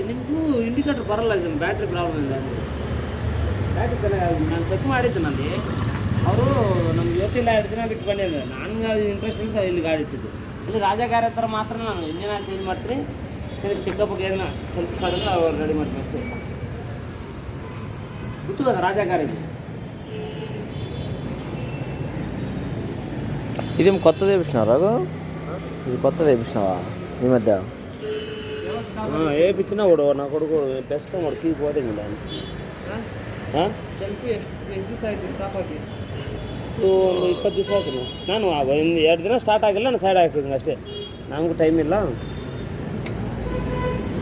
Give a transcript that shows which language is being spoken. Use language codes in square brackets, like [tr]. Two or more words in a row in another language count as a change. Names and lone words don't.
[kn] ನಿಮಗೂ ಇಂಡಿಕೇಟರ್ ಬರಲ್ಲ, ಬ್ಯಾಟ್ರಿ ಪ್ರಾಬ್ಲಮ್ ಇಲ್ಲ. ಬ್ಯಾಟ್ರಿ ಚೆನ್ನಾಗಿ ನಾನು ಚೆಕ್ ಮಾಡಿದ್ದೆ. ನಲ್ಲಿ ಅವರು ನಮ್ಗೆ ಇವತ್ತಿಲ್ಲ 2 ದಿನ ಬಿಟ್ಟು ಬಂದಿದ್ದೆ. ನನಗೆ ಅದು ಇಂಟ್ರೆಸ್ಟ್ ಇಲ್ಲ, ಇಲ್ಲಿ ಗಾಡಿ ಇಟ್ಟಿದ್ದು. ಇಲ್ಲಿ ರಾಜಾ ಗಾಡಿ ಹತ್ರ ಮಾತ್ರ ನಾನು ಇಂಜಿನ್ ಚೇಂಜ್ ಮಾಡ್ತೀನಿ. ಚೆಕಪ್ಗೆ ಏನೋ ಸ್ವಲ್ಪ ಮಾಡಿದ್ರೆ ಅವ್ರು ರೆಡಿ ಮಾಡ್ತೀನಿ ಅಷ್ಟೇ. [te] గుర్తు కదా రాజా గారికి. ఇదేం కొత్తది వేపించినావు రాఘు? ఇది కొత్తది వేపించినావా ఈ మధ్య? వేయించినా కూడా నా కొడుకు బెస్ట్ వాడికి పోతుంది [kn] ಸೆಲ್ಫಿ ಎಷ್ಟು ಆಯಿತು ಸ್ಟಾಪ್ ಆಗಿ? ಒಂದು 20 ದಿವಸ ಆಯ್ತು. ನಾನು 2 ದಿನ ಸ್ಟಾರ್ಟ್ ಆಗಿಲ್ಲ, ನಾನು ಸೈಡ್ ಹಾಕಿದ್ದೀನಿ ಅಷ್ಟೇ. ನಮಗೂ ಟೈಮ್ ಇಲ್ಲ.